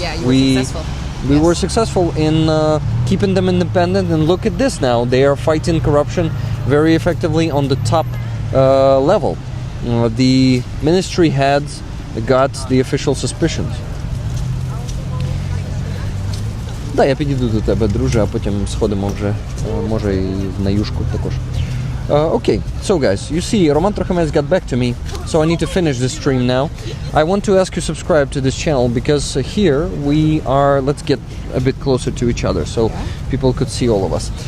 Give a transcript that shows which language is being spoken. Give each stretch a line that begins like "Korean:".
English: Yeah, you were successful. We Yes. were successful in keeping them independent, and look at this now. They are fighting corruption very effectively on the top level. The ministry heads got the official suspicions.
Ukrainian: Да, я підійду до тебе, друже, а потім сходимо вже, може, і на юшку також.
English: Okay, so guys, you see, Roman Trochamets got back to me, so I need to finish this stream now. I want to ask you to subscribe to this channel, because here we are, let's get a bit closer to each other so people could see all of us.